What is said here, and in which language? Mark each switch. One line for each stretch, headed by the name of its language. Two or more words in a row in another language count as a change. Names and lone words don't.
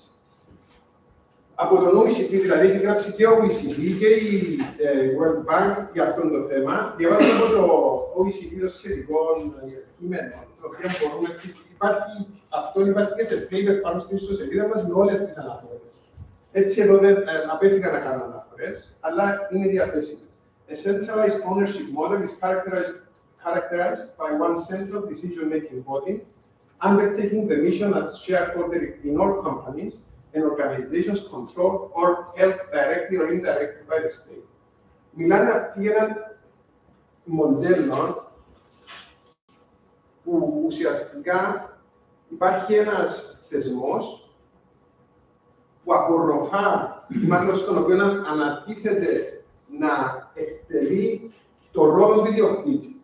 Greek: Από τον OECD, δηλαδή, έχει γράψει και ο OECD και η World Bank για αυτό το θέμα. Διαβάζω από το OECD το σχετικό κείμενο, το οποίο μπορούμε. Υπάρχει και σε paper πάνω στην ιστοσελίδα μας με όλες τις αναφορές. Έτσι, εδώ δεν απέφυγα να κάνω αναφορές, αλλά είναι διαθέσιμες.
English: A centralized ownership model is characterized by one central decision-making body, undertaking the mission as shareholder in all companies and organizations controlled or held directly or indirectly by the state.
Greek: Μιλάνε αυτοί για ένα μοντέλο που ουσιαστικά υπάρχει ένας θεσμός που απορροφά, μάλλον στον οποίο ανατίθεται να εκτελεί το ρόλο του ιδιοκτήτη.